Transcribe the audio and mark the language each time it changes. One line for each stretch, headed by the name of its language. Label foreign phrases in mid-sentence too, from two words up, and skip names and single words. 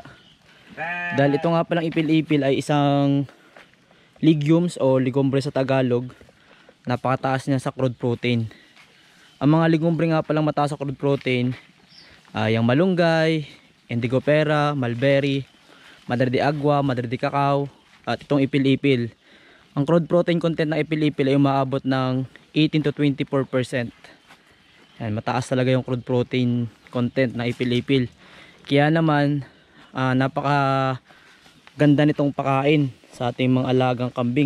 Filipino: Dahil ito nga palang ipil-ipil ay isang legumes o legumbre sa Tagalog. Napakataas niya sa
English: crude protein.
Filipino: Ang mga legumbre nga palang mataas sa
English: crude protein
Filipino: ay yung malunggay, indigo pera, mulberry, madre de agua, madre de cacao, at itong ipil-ipil. Ang
English: crude protein content
Filipino: ng ipil-ipil ay umaabot ng 18 to 24%. Yan, mataas talaga yung
English: crude protein content
Filipino: ng ipil-ipil. Kaya naman napaka ganda nitong pakain sa ating mga alagang kambing.